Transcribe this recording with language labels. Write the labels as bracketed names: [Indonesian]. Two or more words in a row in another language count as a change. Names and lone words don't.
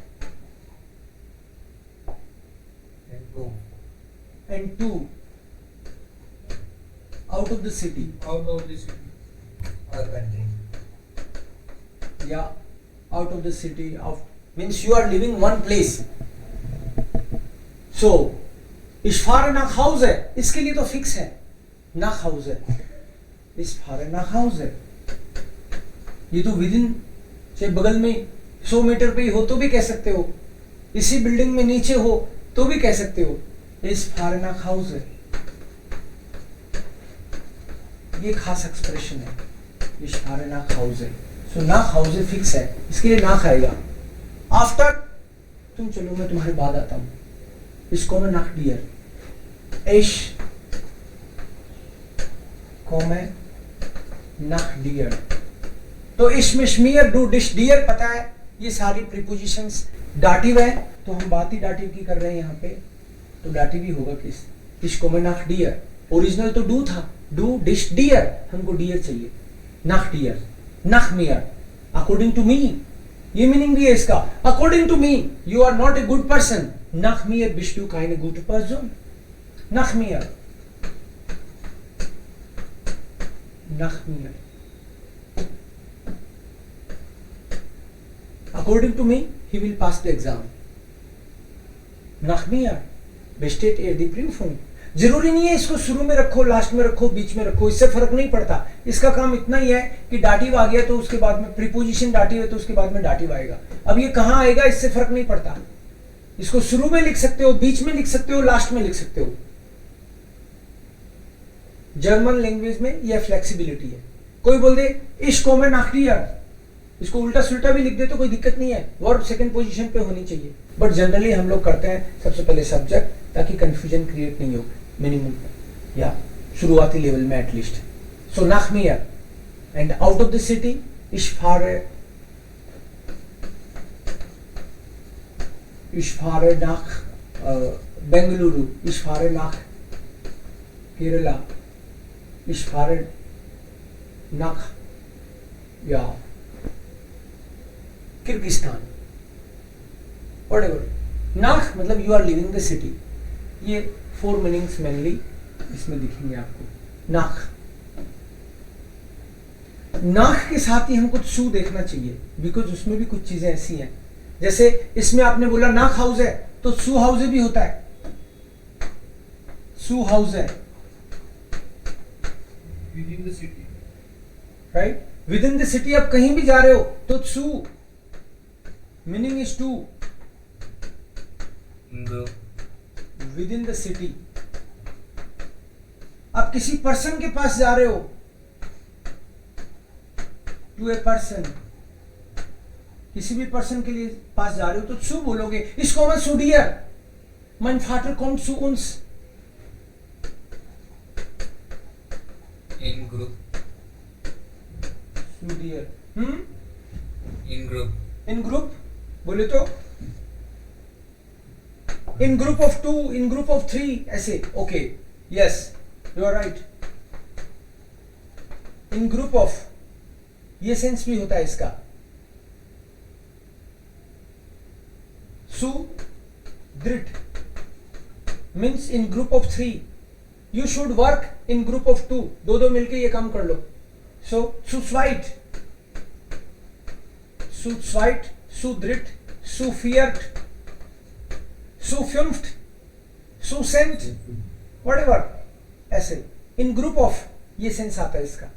[English] and टू, and to, out of the city, out of the city, [Hindi] और कंट्री, [English] yeah, out of the city, of means you are living one place. [German] So ich fahre nach Hause, [Hindi] इसके लिए तो फिक्स है, [German] nach Hause, ich fahre nach Hause, [Hindi] ये तो विद इन, चाहे बगल में 100 मीटर पे ही हो तो भी कह सकते हो, इसी बिल्डिंग में नीचे हो तो भी कह सकते हो, [German] ich fahre nach Hause, [Hindi] ये खास एक्सप्रेशन है, [German] ich fahre nach Hause, so nach Hause [Hindi] फिक्स है, इसके लिए [German] nach आएगा। [Hindi] आफ्टर, तुम चलो मैं तुम्हारे बाद आता हूं, इसको मैं nach dir, [German] ich komme nach dir, [Hindi] तो [German] ich mich mir du dich [Hindi] dir पता है, ये सारी प्रीपोजिशंस डाटिव है, तो हम बात ही डाटिव की कर रहे हैं यहाँ पे, तो डाटिव ही होगा किस, [German] ich komme nach dir, [Hindi] ओरिजिनल तो डू था, डू डिश डियर, हमको डियर चाहिए, [German] nach dir, nach mir, [English] according to me, [Hindi] ये मीनिंग भी है इसका, [English] according to me you are not a good person, [German] nach mir bist du keine gute Person, nach mir, nach mir, [English] according to me he will pass the exam, [German] nach mir besteht er die Prüfung, [Hindi] जरूरी नहीं है इसको शुरू में रखो, लास्ट में रखो, बीच में रखो, इससे फर्क नहीं पड़ता, इसका काम इतना ही है कि डाटिव आ गया तो उसके बाद में प्रीपोजिशन डाटिव है तो उसके बाद में डाटिव आएगा, अब ये कहाँ आएगा इससे फर्क नहीं पड़ता, इसको शुरू में लिख सकते हो, बीच में लिख सकते हो, लास्ट में लिख सकते हो, जर्मन लैंग्वेज में यह फ्लेक्सिबिलिटी है। कोई बोल दे ich komme nach dir, इसको उल्टा सुल्टा भी लिख दे तो कोई दिक्कत नहीं है, वर्ब सेकंड पोजीशन पे होनी चाहिए, बट जनरली हम लोग करते हैं सबसे पहले सब्जेक्ट, ताकि कंफ्यूजन क्रिएट नहीं हो, मिनिमम या शुरुआती लेवल में एटलीस्ट। [English] सो [German] nach mir [English] and out of the city ich [German] fahre nach Bengaluru, ich fahre nach Kerala, ich fahre nach ja किर्गिस्तान, व्हाटएवर, नाख मतलब [English] you are living the city, [German] ये 4 मीनिंग्स मेनली इसमें दिखेंगे आपको, नाख, [Hindi] नाख के साथ ही हमको सू देखना चाहिए, बिकॉज उसमें भी कुछ चीजें ऐसी हैं, जैसे इसमें आपने बोला नाख हाउस है तो सू हाउस भी होता है, सू हाउस है [English] within the city, [Hindi] राइट, विद इन द सिटी, आप कहीं भी जा रहे हो तो सू मीनिंग इज टू विद इन द सिटी, आप किसी पर्सन के पास जा रहे हो, टू ए पर्सन, किसी भी पर्सन के लिए पास जा रहे हो तो zu बोलोगे, [German] ich komme zu dir, mein Vater kommt zu uns, [English] in group, [German] zu dir, [English] in group, [Hindi] बोले तो [English] in group of 2, in group of 3, ऐसे, okay, yes, you are right, in group of, [Hindi] ये सेंस भी होता है इसका। [English] zu dritt means in group of 3, you should work in group of 2, [Hindi] दो दो मिलके ये काम कर लो। सो सुस्वाइट, सुस्वाइट, सुदृढ़, सुफियर्ट, सुफ्युम्फ्ट, सुसेंट, व्हाटएवर, ऐसे इन ग्रुप ऑफ ये सेंस आता है इसका।